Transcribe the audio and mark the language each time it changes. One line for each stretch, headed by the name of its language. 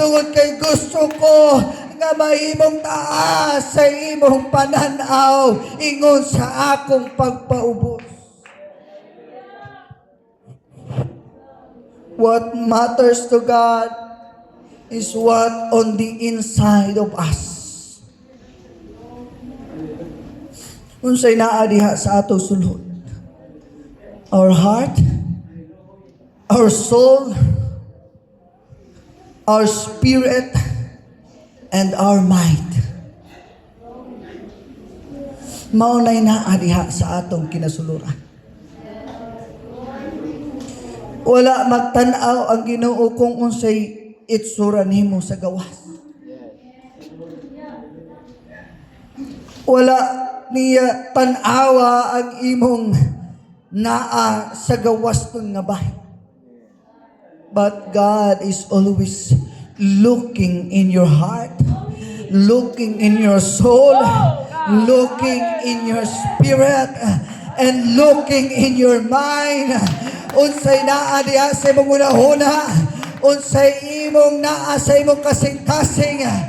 Cebuano: Tungod kay gusto ko nga mahimong taas sa imong pananaw ingon sa akong pagpaubos.
English: What matters to God is what on the inside of us.
Cebuano: Unsay naa diha sa ato sulod?
English: Our heart, our soul, our spirit, and our mind.
Cebuano: Maunay naa diha sa atong kinasuluran. Wala magtanaw ang Ginoo kung unsay itsura nimo sa gawas. Wala niya tanawa ang imong naa sa gawas ng nga bahay.
English: But God is always looking in your heart, looking in your soul, looking in your spirit, and looking in your mind.
Cebuano: Unsay naa diha sa imong unahuna, unsay imong naa sa imong kasing-kasing.